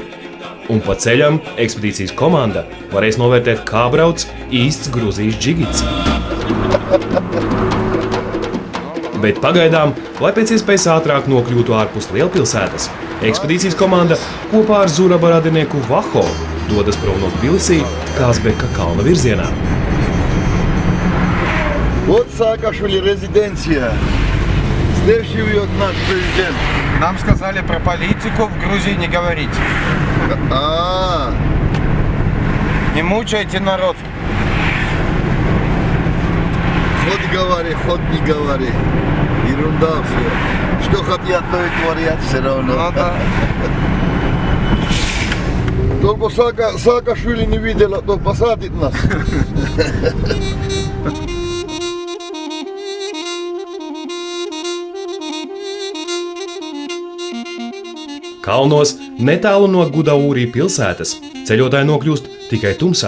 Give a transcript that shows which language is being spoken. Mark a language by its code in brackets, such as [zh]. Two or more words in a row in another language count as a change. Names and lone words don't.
[lv] Un pa ceļam ekspedīcijas komanda varēs novērtēt, kā brauc īsts Gruzijas džigits. Bet pagaidām, lai pēc iespējas ātrāk nokļūtu ārpus lielpilsētas, ekspedīcijas komanda kopā ar Zuraba radinieku Vaho dodas prom no Tbilisī Kazbeka kalna virzienā. [ru] Вот Саакашвили резиденция. Здесь живет наш президент. Нам сказали про политику в Грузии не говорить. Не мучайте народ. Ход не говори. Ерунда все. Что хотят, то и творят все равно. Ну да. Только Саакашвили не видел, то посадит нас. [lv] Kalnos, netālu no Gudaūrī pilsētas, ceļotāji nokļūst tikai tumsā.